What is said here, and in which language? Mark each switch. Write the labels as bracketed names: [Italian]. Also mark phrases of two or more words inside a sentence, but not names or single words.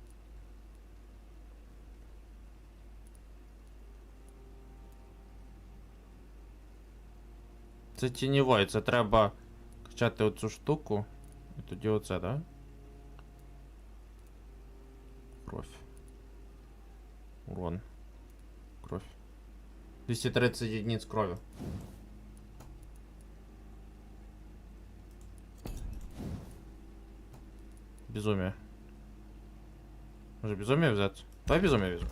[Ukrainian] Це тіньовий, це треба качати оцю штуку. І тоді оце, да? Кров. [Russian] Урон. Кров. 230 единиц крови. Безумие. [Ukrainian] Може безумие взяти? Давай безумие візьмемо.